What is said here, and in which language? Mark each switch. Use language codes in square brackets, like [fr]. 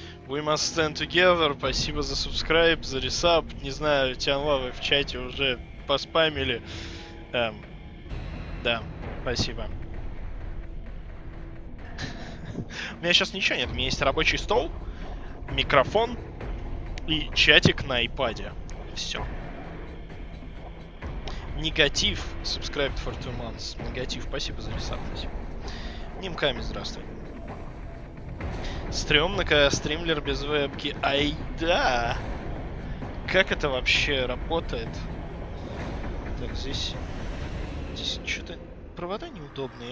[en] We must stand together, [ru] спасибо за subscribe, за ресаб, не знаю, Тянлавы в чате уже поспамили. Да, спасибо. У меня сейчас ничего нет, у меня есть рабочий стол, микрофон и чатик на iPad. Все. [en] Негатив, subscribed for 2 months. [ru] Негатив, спасибо за ресап, спасибо. Нимками, здравствуй. Стремно, когда стримлер без вебки. Ай да! Как это вообще работает? Так, здесь что-то провода неудобные.